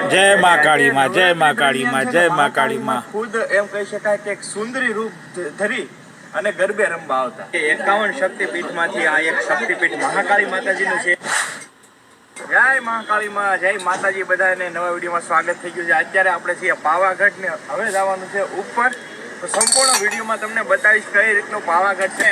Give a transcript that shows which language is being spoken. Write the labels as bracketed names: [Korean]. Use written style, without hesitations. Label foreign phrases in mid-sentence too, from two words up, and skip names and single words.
[Hindi] जय माँ काली माँ, जय माँ काली माँ, जय माँ काली माँ। [Gujarati] ખુદ એમ કહી શકાય કે એક સુંદરી રૂપ ધરી અને ગરબે રમવા આવતા 51 શક્તિપીઠમાંથી આ એક શક્તિપીઠ મહાકાળી માતાજીનું છે। જય મહાકાળી માં, જય માતાજી। બધાને નવા વિડીયોમાં સ્વાગત થઈ ગયું છે। અત્યારે આપણે છીએ પાવાગઢ ને હવે જવાનું છે ઉપર। તો સંપૂર્ણ વિડીયોમાં તમને બતાવીશ કઈ રીતનું પાવાગઢ છે।